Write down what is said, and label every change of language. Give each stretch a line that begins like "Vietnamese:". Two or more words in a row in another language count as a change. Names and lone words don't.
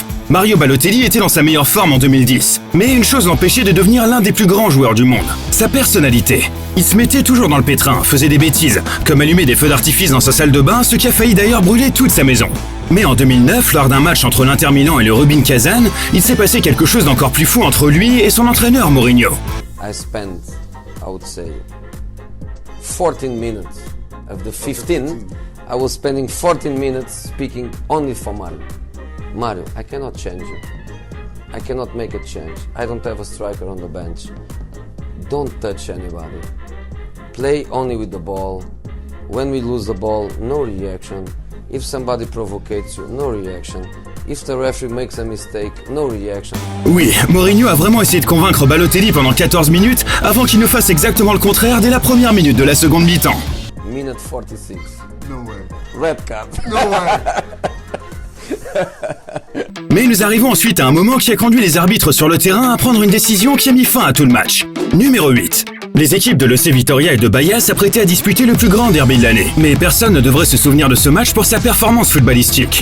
French: Mario Balotelli était dans sa meilleure forme en 2010. Mais une chose l'empêchait de devenir l'un des plus grands joueurs du monde. Sa personnalité. Il se mettait toujours dans le pétrin, faisait des bêtises, comme allumer des feux d'artifice dans sa salle de bain, ce qui a failli d'ailleurs brûler toute sa maison. Mais en 2009, lors d'un match entre l'Inter Milan et le Rubin Kazan, il s'est passé quelque chose d'encore plus fou entre lui et son entraîneur Mourinho.
English: I spent, I would say, 14 minutes. Of the 15, I was spending 14 minutes speaking only for Mario. Mario, I cannot change you. I cannot make a change. I don't have a striker on the bench. Don't touch anybody. Play only with the ball. When we lose the ball, no reaction. If somebody provocates you, no reaction. If the referee makes a mistake, no reaction.
French: Oui, Mourinho a vraiment essayé de convaincre Balotelli pendant 14 minutes avant qu'il ne fasse exactement le contraire dès la première minute de la seconde mi-temps.
English: Minute 46. No way. Red card. No way.
French: Mais nous arrivons ensuite à un moment qui a conduit les arbitres sur le terrain à prendre une décision qui a mis fin à tout le match. Numéro 8. Les équipes de l'EC Vitoria et de Bahia s'apprêtaient à disputer le plus grand derby de l'année. Mais personne ne devrait se souvenir de ce match pour sa performance footballistique.